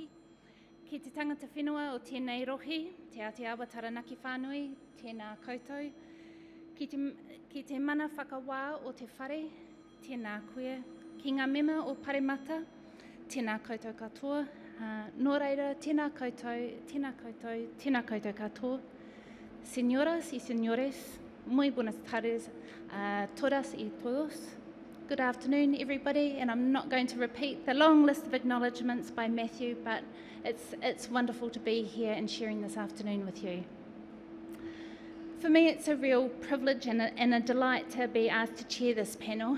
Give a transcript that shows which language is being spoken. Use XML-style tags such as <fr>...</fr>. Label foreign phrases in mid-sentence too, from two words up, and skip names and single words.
<mi>Ki te tangata whenua o tēnei rohi, te Aotearoa taranaki whānui, tēnā koutou. Ki te mana whakawā o te whare, tēnā koe. Ki ngā mema o Paremata, tēnā koutou katoa. Nō reira, tēnā koutou, tēnā koutou, tēnā koutou katoa.</mi> <es>Señoras y señores, muy buenas tardes, todas y todos.</es> <en>Good afternoon, everybody, and I'm not going to repeat the long list of acknowledgements by Matthew, but it's wonderful to be here and sharing this afternoon with you. For me, it's a real privilege and a delight to be asked to chair this panel.</en>